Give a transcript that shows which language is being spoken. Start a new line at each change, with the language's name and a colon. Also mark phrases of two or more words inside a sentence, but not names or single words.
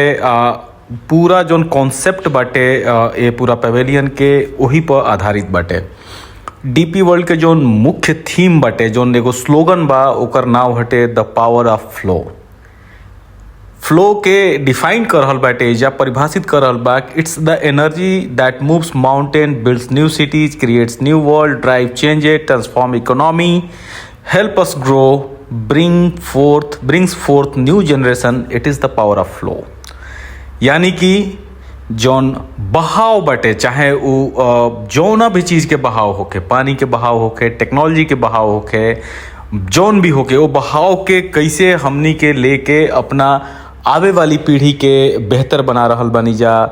Bhojpuri: पूरा
English: zone concept
Bhojpuri: बाटे ये पूरा पेवेलियन के वही पर आधारित बाटे। डीपी वर्ल्ड के जोन मुख्य थीम बाटे, जोन एगो स्लोगन बा, ओकर नाम हटे
English: the power of flow.
Bhojpuri: फ्लो के डिफाइन कर रहल बाटे या परिभाषित कर रहल बा।
English: It's the energy that moves mountain, builds new cities, creates new world, drive changes, transform economy, help us grow, brings forth new generation. It is the power of flow।
Bhojpuri: यानी कि जौन बहाव बटे, चाहे वो जौना भी चीज़ के बहाव होके, पानी के बहाव होके, टेक्नोलॉजी के बहाव होके, जौन भी होके, वो बहाव के कैसे हमनी के लेके अपना आवे वाली पीढ़ी के बेहतर बना रहल बनी जा।